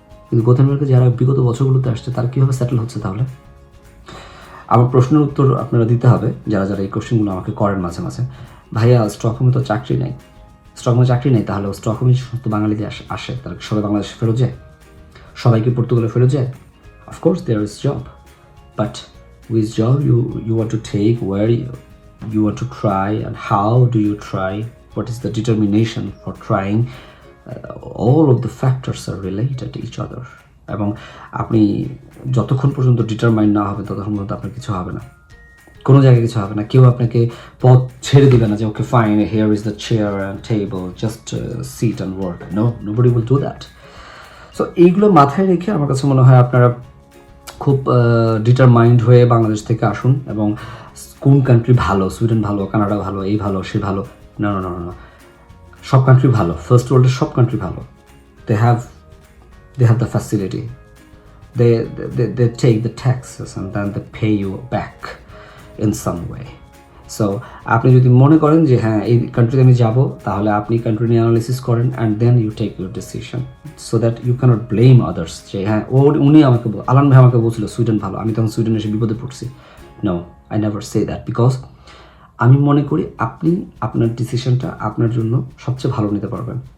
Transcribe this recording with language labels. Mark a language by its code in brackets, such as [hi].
[bn] কিন্তু গোথেনবার্গে যারা বিগত বছরগুলোতে আসছে তারা কীভাবে সেটেল হচ্ছে? তাহলে আমার প্রশ্নের উত্তর আপনারা দিতে হবে, যারা যারা এই কোশ্চেনগুলো আমাকে করেন মাঝে মাঝে, ভাইয়া স্টকহোমে তো চাকরি নাই, স্টকহোমে চাকরি নেই, তাহলে স্টকহোমে সমস্ত বাঙালিদের আসে, তারা সবাই বাংলাদেশে ফেরত যায়? সবাই কি পর্তুগালে ফেরত যায়? [en] Of course there is job, but which job you want to take, where you want to try, and how do you try, what is the determination for trying, all of the factors are related to each other. [bn] এবং আপনি যতক্ষণ পর্যন্ত determined না হবে ততক্ষণ পর্যন্ত আপনার কিছু হবে না, কোনো জায়গায় কিছু হবে না। কেউ আপনাকে পথ ছেড়ে দিবে না যে okay fine here is the chair and table, just seat and work. No, nobody will do that. So এইগুলো মাথায় রেখে আমার কাছে মনে হয় আপনারা খুব ডিটারমাইন্ড হয়ে বাংলাদেশ থেকে আসুন, এবং কোন কান্ট্রি ভালো, সুইডেন ভালো, কানাডা ভালো, এই ভালো সে ভালো, না, সব কান্ট্রি ভালো, ফার্স্ট ওয়ার্ল্ডের সব কান্ট্রি ভালো। [en] They have the facility, they take the taxes and then they pay you back in some way. [bn] So আপনি যদি মনে করেন যে হ্যাঁ এই কান্ট্রিতে আমি যাবো, তাহলে আপনি কান্ট্রি নিয়ে অ্যানালিসিস করেন and then you take your decision, so that you cannot blame others যে হ্যাঁ উনি আমাকে আলান ভাই আমাকে বলছিল সুইডেন ভালো, আমি তখন সুইডেন এসে বিপদে পড়ছি। No, I never say that, because আমি মনে করি আপনি আপনার ডিসিশনটা আপনার জন্য সবচেয়ে ভালো নিতে পারবেন।